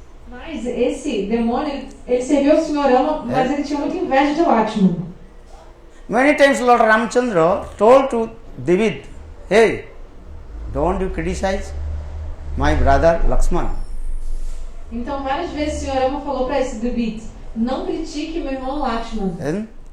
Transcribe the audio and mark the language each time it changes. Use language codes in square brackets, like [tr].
[pt] Mas esse demônio, ele serviu ao Sr. Rama, mas ele tinha muita inveja de Lakshman. [en] Many times Lord Ramchandra told to Divid, hey, don't you criticize my brother Lakshman. [pt] Então várias vezes o Sr. Rama falou para esse Divid, não critique meu irmão Lakshman.